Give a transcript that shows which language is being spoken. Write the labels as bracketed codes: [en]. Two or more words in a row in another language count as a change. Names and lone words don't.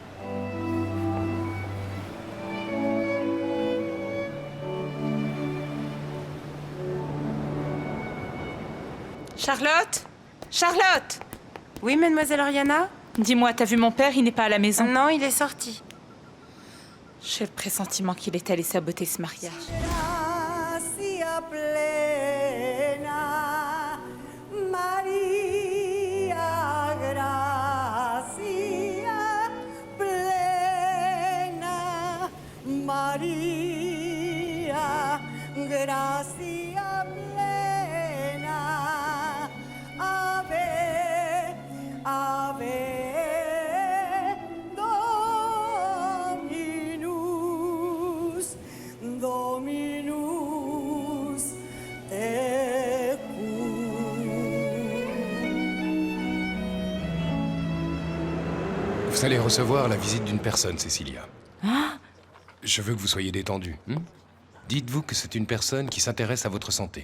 [fr] Charlotte Charlotte! Oui, mademoiselle Oriana? Dis-moi, t'as vu mon père? Il n'est pas à la maison. Non, il est sorti. J'ai le pressentiment qu'il est allé saboter ce mariage. [la] Gracia plena, María, gracia plena, María, gracia plena, ave, ave. Dominus [fr] Vous allez recevoir la visite d'une personne, Cécilia. Hein? Je veux que vous soyez détendue. Dites-vous que c'est une personne qui s'intéresse à votre santé.